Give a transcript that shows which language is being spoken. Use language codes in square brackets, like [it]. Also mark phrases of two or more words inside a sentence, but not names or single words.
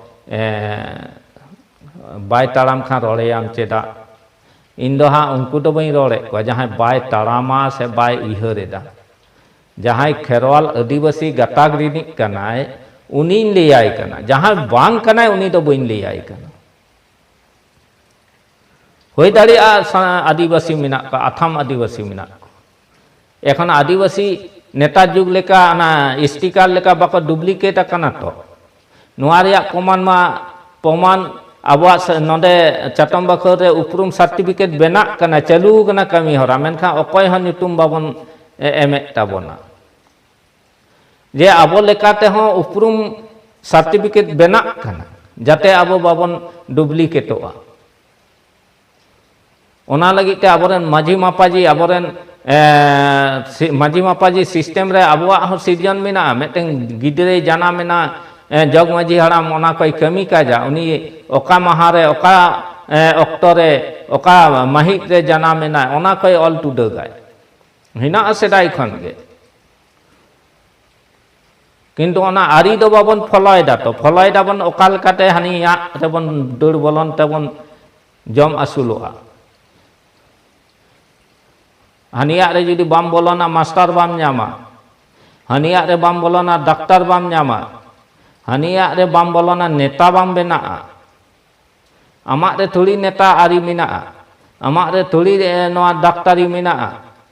[sat] bai taram khan roreyam cheda indo ha unku do bain rore ko jahan bai tarama se bai uihoreda jahan kherwal adivasi gatak rinik kanai unin leyai kana jahan bang kanai uni do bain leyai kana hoi dari adivasi minak ka atham adivasi minak ko ekhon adivasi neta jug leka ana sticker leka bako duplicate akana to noa reyak poman abuak node chatom bakhor re uprum certificate benak kana chalu kana kami hora menkha okoy hon nyutum babon emek tabona je abo lekate ho uprum certificate benak kana jate abo babon duplicate oa ona lagi te aboren maji mapaji aboren maji mapaji system re abuak ho sirjan mena meten gidre jana mena jog maji haram ona koy kami kaja uni oka mahare oka oktore oka mahit re jana mena ona koy all to dagai hina asedai khon ge কিন্তু ona ari do babon folloy dabon okal kate hani ya tebon dur bolon tebon jom asuloa hani ya re judi bam bolona master bam nyama hani ya re bam bolona doctor bam nyama hani ya re bam bolona neta bam benaa amak re thuri neta ari minaa amak re thuri noa daktari minaa